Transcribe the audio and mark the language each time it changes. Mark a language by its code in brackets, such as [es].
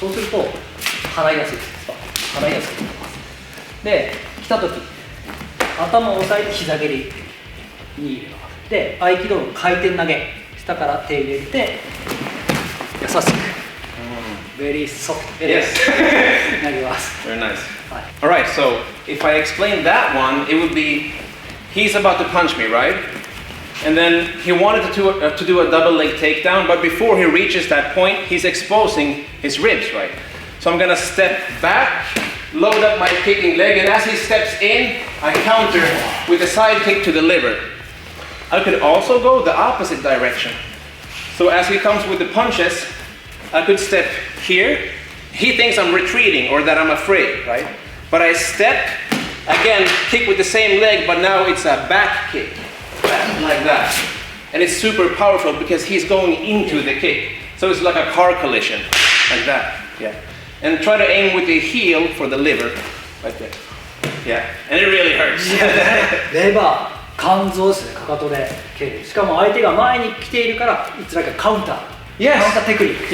[ja] そうすると払いやすいです。払いやすくなります。で来た時頭を押さえて膝蹴りに入れます。で合気道の回転投げ、下から手入れて優しく [en] ベリーソフト Yes. [ja] 投げます。 [en] Very nice. [ja] はい。 [en] All right, so if I explain that one, it would be he's about to punch me, right? And then he wanted to do a double leg takedown, but before he reaches that point, he's exposing his ribs, right? So I'm gonna step back, load up my kicking leg, and as he steps in, I counter with a side kick to the liver. I could also go the opposite direction. So as he comes with the punches, I could step here. He thinks I'm retreating or that I'm afraid, right? But I step, again, kick with the same leg, but now it's a back kick, like that. And it's super powerful because he's going into the kick. So it's like a car collision, like that, yeah. And try to aim with the heel for the liver, like that. Yeah, and it really hurts. [ja] レバー、肝臓ですね、かかとで蹴る。しかも相手が前に来ているから、いつらかカウンター。 [en] Yes. [ja] カウンターテクニック。